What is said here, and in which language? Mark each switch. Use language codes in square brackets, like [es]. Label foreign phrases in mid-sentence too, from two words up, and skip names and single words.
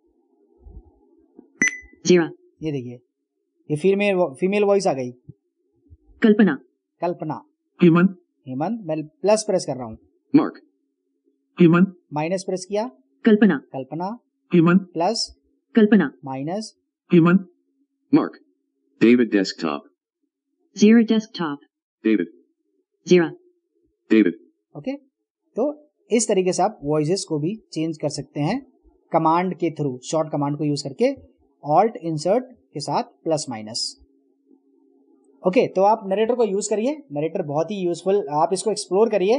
[hi] 0. ये देखिए ये [en] female voice [hi] आ गई। कल्पना. Hemant. हेमंत, मैं [en] plus press [hi] कर रहा हूं, Mark. Hemant. माइनस प्रेस किया, कल्पना. Hemant. प्लस कल्पना. माइनस। Hemant. Mark. David desktop. 0. Desktop. David. 0. David. ओके, तो इस तरीके से आप वॉइसेस को भी चेंज कर सकते हैं कमांड के थ्रू, [en] short command [hi] को यूज करके, [en] Alt Insert [hi] के साथ [en] plus minus. [hi] ओके, तो आप नरेटर को यूज करिए, नरेटर बहुत ही यूजफुल, आप इसको एक्सप्लोर करिए।